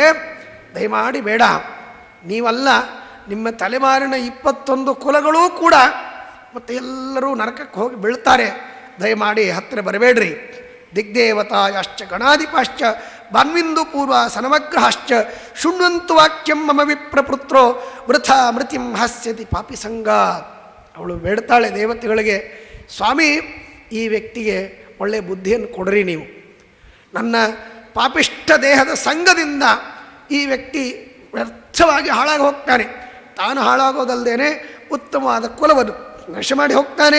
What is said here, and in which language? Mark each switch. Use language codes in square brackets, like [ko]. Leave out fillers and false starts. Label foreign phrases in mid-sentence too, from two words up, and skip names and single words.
[kn] ದಯಮಾಡಿ ಬೇಡ. ನೀವಲ್ಲ, ನಿಮ್ಮ ತಲೆಮಾರಿನ 21 ಕುಲಗಳೂ ಕೂಡ ಮತ್ತು ಎಲ್ಲರೂ ನರಕಕ್ಕೆ ಹೋಗಿ ಬೀಳ್ತಾರೆ. ದಯಮಾಡಿ ಹತ್ತಿರ ಬರಬೇಡ್ರಿ. [sa] ದಿಗ್ದೇವತಾಯಶ್ಚ ಗಣಾಧಿಪಾಶ್ಚ ಬಾನ್ವಿಂದು ಪೂರ್ವ ಸನಮಗ್ರಹಾಶ್ಚ ಶೃಣ್ವಂತು ವಾಕ್ಯಂ ಮಮ ವಿಪ್ರಪುತ್ರೋ ವೃಥಾ ಮೃತಿಂ ಹಾಸ್ಯತಿ ಪಾಪಿ ಸಂಗ. [kn] ಅವಳು ಬೇಡ್ತಾಳೆ ದೇವತೆಗಳಿಗೆ, ಸ್ವಾಮಿ ಈ ವ್ಯಕ್ತಿಗೆ ಒಳ್ಳೆಯ ಬುದ್ಧಿಯನ್ನು ಕೊಡ್ರಿ ನೀವು. ನನ್ನ ಪಾಪಿಷ್ಠ ದೇಹದ ಸಂಘದಿಂದ ಈ ವ್ಯಕ್ತಿ ವ್ಯರ್ಥವಾಗಿ ಹಾಳಾಗಿ ಹೋಗ್ತಾನೆ. ತಾನು ಹಾಳಾಗೋದಲ್ಲದೇನೆ ಉತ್ತಮವಾದ ಕುಲವನ್ನು ನಾಶ ಮಾಡಿ ಹೋಗ್ತಾನೆ.